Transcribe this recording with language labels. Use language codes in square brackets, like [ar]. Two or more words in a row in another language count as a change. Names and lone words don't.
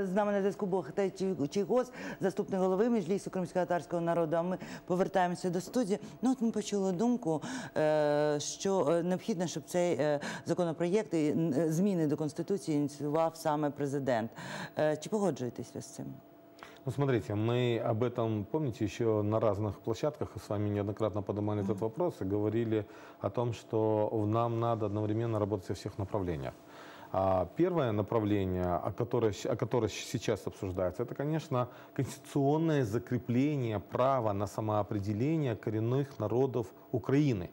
[uk] З нами на зв'язку був Ахтем Чийгоз, заступник голови Меджлісу кримськотатарського народу. А ми повертаємося до студії. Ну, от ми почули думку, що необхідно, щоб цей законопроєкт і зміни до Конституції ініціював саме президент. Чи погоджуєтесь ви з цим? [ru] Ну, смотрите, мы об этом, помните, еще на разных площадках с вами неоднократно поднимали этот вопрос и говорили о том, что нам надо одновременно работать во всех направлениях. Первое направление, о котором сейчас обсуждается, это, конечно, конституционное закрепление права на самоопределение коренных народов Украины.